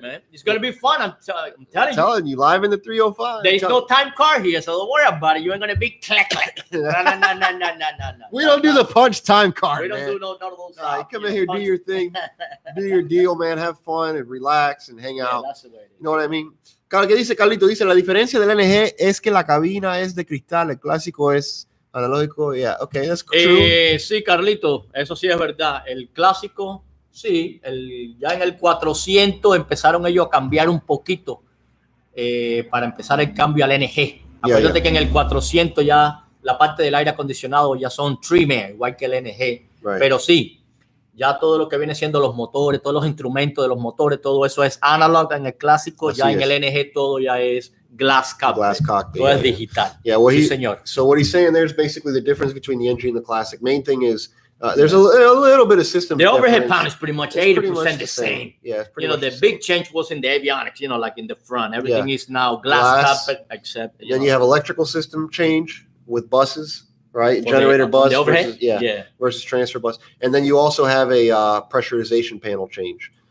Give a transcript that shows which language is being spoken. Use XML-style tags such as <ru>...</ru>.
<en>man. It's going to be fun. I'm telling you. Live in the 305. There's no time card here, so don't worry about it. You ain't going to be click. No. We don't do the punch time card, We don't do none of those. You come in here, do your thing, do your deal, man. Have fun and relax and hang out. That's the way it is. You know what I mean?</en> <es>¿Qué dice Carlito? Dice, la diferencia del NG es que la cabina es de cristal, el clásico es analógico.</es> <en>Yeah, okay, that's true.</en> <es>Sí, Carlito, eso sí es verdad. El clásico, sí, ya en el 400 empezaron ellos a cambiar un poquito para empezar el cambio al NG. Acuérdate que en el 400 ya la parte del aire acondicionado ya son trimmer, igual que el NG.</es> <en>Right.</en> <es>Pero sí, ya todo lo que viene siendo los motores, todos los instrumentos de los motores, todo eso es analog en el clásico. Así ya es. En el NG todo ya es glass cockpit. Todo es digital.</es> <en>Yeah,</en> <es>señor.</es> <en>So what he's saying there is basically the difference between the NG and the classic. Main thing is there's a little bit of system. The overhead panel is pretty much 80% the same. Yeah, it's pretty much the big change was in the avionics, like in the front. Everything is now glass cockpit except. Then you have electrical system change with buses. Right, generator bus versus transfer bus, and then you also have a pressurization panel change.</en>